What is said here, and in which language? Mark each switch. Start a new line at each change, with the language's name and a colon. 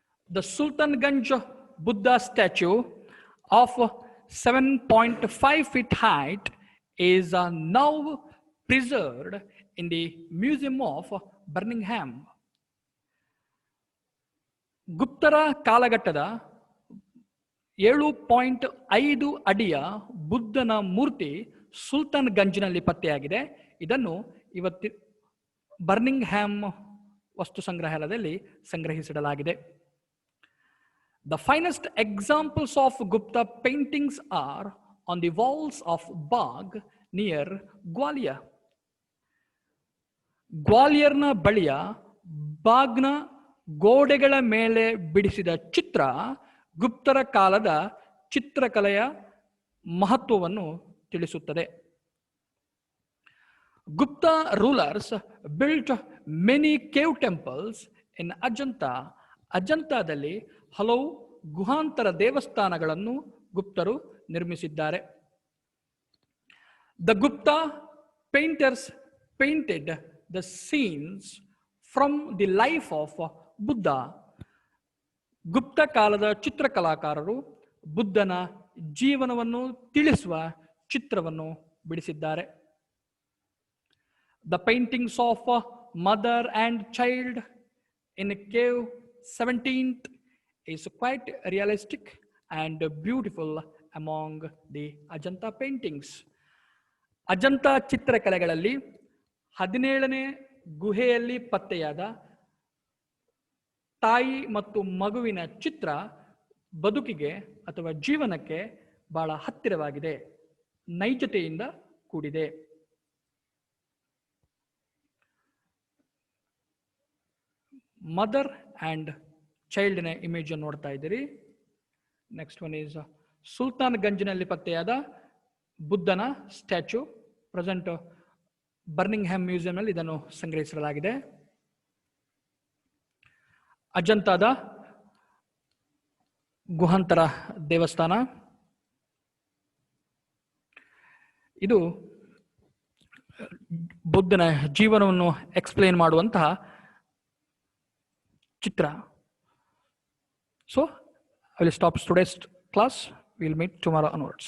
English: The Sultanganj Buddha statue of 7.5 feet height is now preserved in the Museum of Birmingham.
Kannada: ಗುಪ್ತರ ಕಾಲಘಟ್ಟದ 7.5 ಅಡಿಯ ಬುದ್ಧನ ಮೂರ್ತಿ ಸುಲ್ತಾನ್ ಗಂಜ್ನಲ್ಲಿ ಪತ್ತೆಯಾಗಿದೆ. ಇದನ್ನು ಇವತ್ತು Birmingham ವಸ್ತು ಸಂಗ್ರಹಾಲಯದಲ್ಲಿ ಸಂಗ್ರಹಿಸಿಡಲಾಗಿದೆ.
English: The finest examples of Gupta paintings are on the walls of Bagh near Gwalior.
Kannada: ಗ್ವಾಲಿಯರ್ನ ಬಳಿಯ ಬಾಗ್ನ ಗೋಡೆಗಳ ಮೇಲೆ ಬಿಡಿಸಿದ ಚಿತ್ರ ಗುಪ್ತರ ಕಾಲದ ಚಿತ್ರಕಲೆಯ ಮಹತ್ವವನ್ನು ತಿಳಿಸುತ್ತದೆ.
English: Gupta rulers built many cave temples in Ajanta.
Kannada: ಅಜಂತಾದಲ್ಲಿ ಹಲವು ಗುಹಾಂತರ ದೇವಸ್ಥಾನಗಳನ್ನು ಗುಪ್ತರು ನಿರ್ಮಿಸಿದ್ದಾರೆ.
English: The Gupta painters painted the scenes from the life of Buddha.
Kannada: ಗುಪ್ತ ಕಾಲದ ಚಿತ್ರಕಲಾಕಾರರು ಬುದ್ಧನ ಜೀವನವನ್ನು ತಿಳಿಸುವ ಚಿತ್ರವನ್ನು ಬಿಡಿಸಿದ್ದಾರೆ.
English: The paintings of mother and child in a cave 17th is quite realistic and beautiful among the Ajanta paintings.
Kannada: Ajanta ಚಿತ್ರಕಲೆಗಳಲ್ಲಿ 17ನೇ ಗುಹೆಯಲ್ಲಿ ಪತ್ತೆಯಾದ ತಾಯಿ ಮತ್ತು ಮಗುವಿನ ಚಿತ್ರ ಬದುಕಿಗೆ ಅಥವಾ ಜೀವನಕ್ಕೆ ಬಹಳ ಹತ್ತಿರವಾಗಿದೆ, ನೈಜತೆಯಿಂದ ಕೂಡಿದೆ. ಮದರ್ ಅಂಡ್ ಚೈಲ್ಡ್ನ ಇಮೇಜ್ ನೋಡ್ತಾ ಇದ್ದೀರಿ.
English: next one is
Kannada: ಸುಲ್ತಾನ್ ಗಂಜ್ನಲ್ಲಿ ಪತ್ತೆಯಾದ ಬುದ್ಧನ ಸ್ಟ್ಯಾಚ್ಯೂ. ಪ್ರೆಸೆಂಟ್ ಬರ್ಮಿಂಗ್ಹ್ಯಾಮ್ ಮ್ಯೂಸಿಯಂನಲ್ಲಿ ಇದನ್ನು ಸಂಗ್ರಹಿಸಲಾಗಿದೆ. ಅಜಂತಾದ ಗುಹಾಂತರ ದೇವಸ್ಥಾನ. ಇದು ಬುದ್ಧನ ಜೀವನವನ್ನು ಎಕ್ಸ್ಪ್ಲೇನ್ ಮಾಡುವಂತಹ ಚಿತ್ರ.
English: So I will stop today's class. We will meet tomorrow onwards.